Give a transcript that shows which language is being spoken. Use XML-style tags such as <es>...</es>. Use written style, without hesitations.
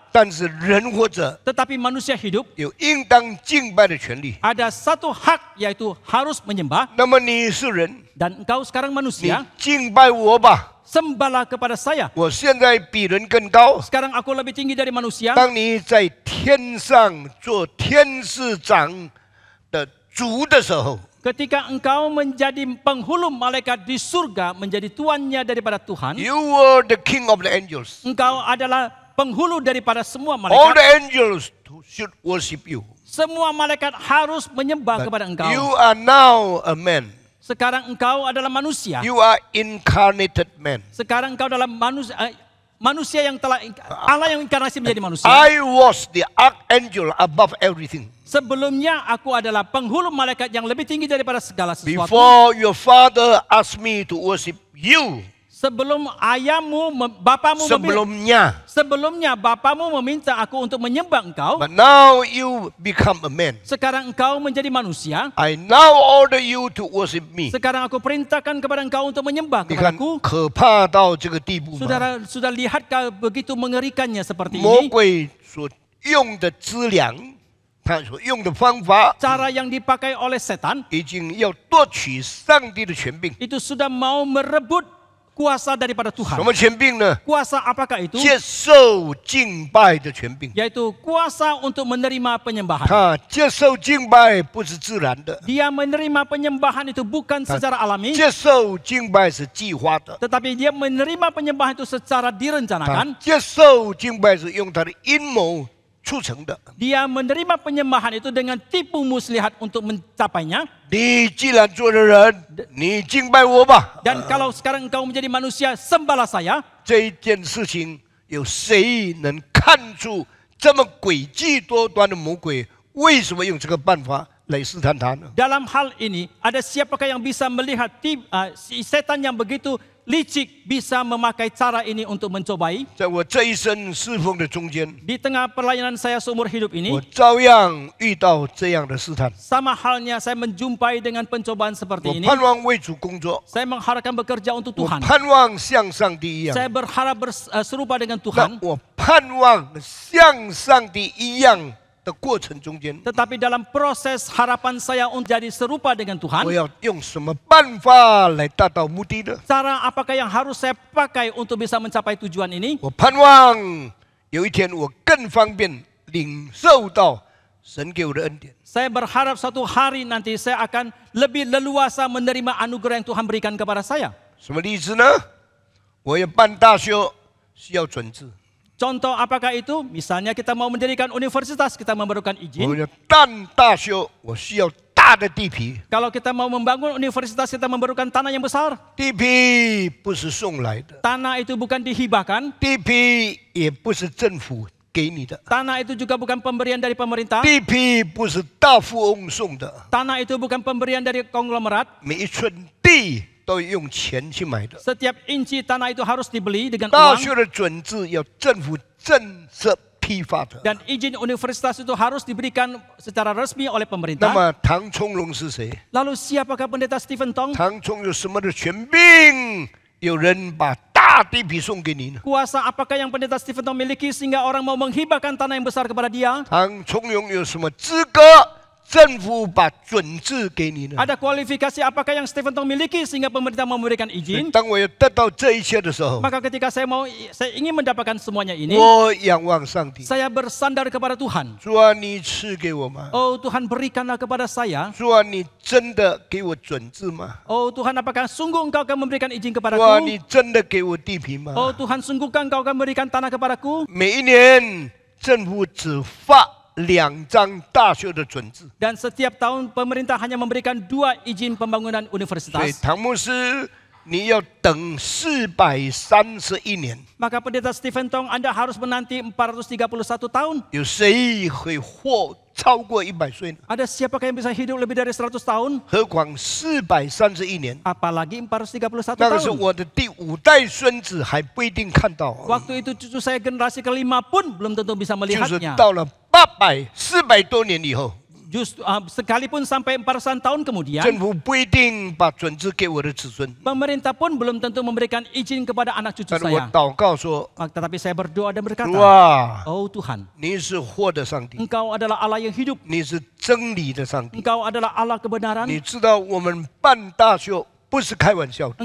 <zh>但是人活着</zh> <id>Tetapi manusia hidup</id> <zh>有应当敬拜的权利。</zh> <id>ada satu hak, yaitu harus menyembah.</id> <zh>那么你是人，</zh> <id>Dan engkau sekarang</id> <zh>你</zh> <id>manusia,</id> <zh>敬拜我吧。</zh> <id>sembahlah kepada saya.</id> <zh>我现在比人更高。</zh> <id>Sekarang aku lebih tinggi dari manusia.</id> <zh>当你在天上做天使长的主的时候，</zh> <id>Ketika engkau menjadi penghulu malaikat di surga, menjadi tuannya daripada Tuhan,</id> <en>You were the king of the angels.</en> <id>engkau adalah penghulu daripada semua</id> <en>All</en> <id>malaikat.</id> <en>the angels should worship you.</en> <id>Semua malaikat harus menyembah kepada</id> <en>You</en> <id>engkau.</id> <en>are now a man.</en> <id>Sekarang engkau adalah manusia.</id> <en>You are incarnated man.</en> <id>Sekarang engkau adalah manusia yang telah Allah yang inkarnasi menjadi manusia.</id> <en>I was the archangel above everything.</en> <id>Sebelumnya aku adalah penghulu malaikat yang lebih tinggi daripada segala sesuatu.</id> <en>Before your father asked me to worship you,</en> <id>Sebelum bapamu sebelumnya bapamu meminta aku untuk menyembah engkau.</id> <en>but now you become a man.</en> <id>Sekarang engkau menjadi manusia.</id> <en>I now order you to worship me.</en> <id>Sekarang aku perintahkan kepada engkau untuk menyembah</id> <zh>你看</zh> <id>kepadaku.</id> <zh>可怕到这个地步吗？</zh> <id>Saudara sudah lihatkah begitu mengerikannya seperti</id> <zh>魔鬼所用的资粮，他所用的方法，</zh> <id>Cara yang dipakai oleh setan</id> <zh>已经要夺取上帝的权柄，</zh> <id>itu sudah mau merebut kuasa daripada</id> <zh>什</zh> <id>Tuhan.</id> <zh>么权柄呢？</zh> <id>Kuasa apakah itu?</id> <zh>接受敬拜的权柄。</zh> <id>Yaitu kuasa untuk menerima penyembahan.</id> <zh>他接受敬拜不是自然的，</zh> <id>Dia menerima penyembahan itu bukan secara alami,</id> <zh>接受敬拜是计划的。</zh> <id>tetapi dia menerima penyembahan itu secara</id> <zh>他</zh> <id>direncanakan.</id> <zh>接受敬拜是用他的阴谋促成的。</zh> <id>Dia menerima penyembahan itu dengan tipu muslihat untuk mencapainya.</id> <zh>你既然做了人，你敬拜我吧。</zh> <id>Dan kalau sekarang engkau menjadi manusia, sembahlah saya.</id> <zh>这一件事情，有谁能看出这么诡计多端的魔鬼为什么用这个办法来试探他呢？</zh> <id>Dalam hal ini, ada siapakah yang bisa melihat si setan yang begitu licik bisa memakai cara ini untuk mencobai?</id> <zh>在我这一生侍奉的中间，</zh> <id>Di tengah pelayanan saya seumur hidup</id> <zh>我</zh> <id>ini,</id> <zh>照样遇到这样的试探。</zh> <id>sama halnya saya menjumpai dengan pencobaan</id> <zh>我</zh> <id>seperti ini.</id> <zh>盼望为主工作，</zh> <id>Saya mengharapkan bekerja untuk</id> <zh>我</zh> <id>Tuhan.</id> <zh>盼望像上帝一样，</zh> <id>Saya berharap serupa dengan Tuhan.</id> <zh>我盼望像上帝一样的过程中间，</zh> <id>Tetapi dalam proses harapan saya untuk jadi serupa dengan</id> <zh>我</zh> <id>Tuhan,</id> <zh>要用什么办法来达到目的呢？</zh> <id>cara apakah yang harus saya pakai untuk bisa mencapai tujuan ini?</id> <zh>我盼望有一天我更方便领受到神给我的恩典。</zh> <id>Saya berharap suatu hari nanti saya akan lebih leluasa menerima anugerah yang Tuhan berikan kepada saya.</id> <zh>什么例子呢？我要办大学需要准字，</zh> <id>Contoh apakah itu? Misalnya kita mau mendirikan universitas, kita memerlukan</id> <zh>我</zh> <id>izin.</id> <zh>要办大学我需要大的地皮，</zh> <id>Kalau kita mau membangun universitas, kita memerlukan tanah yang besar.</id> <zh>地皮不是送来的，</zh> <id>Tanah itu bukan dihibahkan.</id> <zh>地皮也不是政府给你的，</zh> <id>Tanah itu juga bukan pemberian dari pemerintah.</id> <zh>地皮不是大富翁送的，</zh> <id>Tanah itu bukan pemberian dari konglomerat.</id> <zh>每一寸地都要用钱去买的。</zh> <id>Setiap inci tanah itu harus dibeli dengan</id> <zh>大学的准字要政府政策批发的。</zh> <id>Dan izin universitas itu harus diberikan secara resmi oleh</id> <zh>那</zh> <id>pemerintah.</id> <zh>么唐崇荣是谁？</zh> <id>Lalu siapakah pendeta Stephen Tong?</id> <zh>唐崇有什么的权柄？有人把大地皮送给你呢？</zh> <id>Kuasa apakah yang pendeta Stephen Tong miliki sehingga orang mau menghibahkan tanah yang besar kepada dia?</id> <zh>唐崇荣有什么资格？政府把准字给你呢？</zh> <id>Ada kualifikasi apakah yang Stephen Tong miliki sehingga pemerintah mau memberikan</id> <zh>所以</zh> <id>izin?</id> <zh>当我要得到这一切的时候，</zh> <id>Maka ketika saya ingin mendapatkan semuanya ini,</id> <zh>我仰望上帝。</zh> <id>saya bersandar kepada Tuhan.</id> <zh>主啊，你赐给我吗？</zh> <id>Oh Tuhan, berikanlah kepada saya.</id> <zh>主啊，你真的给我准字吗？</zh> <id>Oh Tuhan, apakah sungguh Engkau akan memberikan izin</id> <zh>主啊，</zh> <id>kepadaku?</id> <zh>你真的给我地皮吗？</zh> <id>Oh Tuhan, sungguhkah Engkau akan memberikan tanah kepadaku?</id> <zh>每一年政府只发2张大学的准字，</zh> <id>Dan setiap tahun pemerintah hanya memberikan 2 izin pembangunan</id> <zh>所以</zh> <id>universitas.</id> <zh>唐牧师，你要等431年。</zh> <id>Maka pendeta Stephen Tong, Anda harus menanti 431 tahun.</id> <zh>有谁会活超过100岁呢？</zh> <id>Ada siapakah yang bisa hidup lebih dari 100 tahun?</id> <zh>何况431年，</zh> <id>Apalagi 431</id> <zh>那个是</zh> <id>tahun.</id> <zh>我的第5代孙子还不一定看到，</zh> <id>Waktu itu cucu saya generasi kelima pun belum tentu bisa</id> <zh>就是</zh> <id>melihatnya.</id> <zh>到了400多年以后，</zh> <id>Justru sekalipun sampai 400 tahun kemudian,</id> <zh>政府不一定把准字给我的子孙。</zh> <id>pemerintah pun belum tentu memberikan izin kepada anak cucu</id> <zh>但是我</zh> <id>saya.</id> <zh>祷告说：</zh> <id>Tetapi saya berdoa dan</id> <zh>主</zh> <id>berkata,</id> <zh>啊，</zh> <id>Oh Tuhan,</id> <zh>你是活的上帝，</zh> <id>Engkau adalah Allah yang hidup.</id> <zh>你是真理的上帝。</zh> <id>Engkau adalah Allah kebenaran.</id> <zh>你知道我们办大学不是开玩笑的，</zh>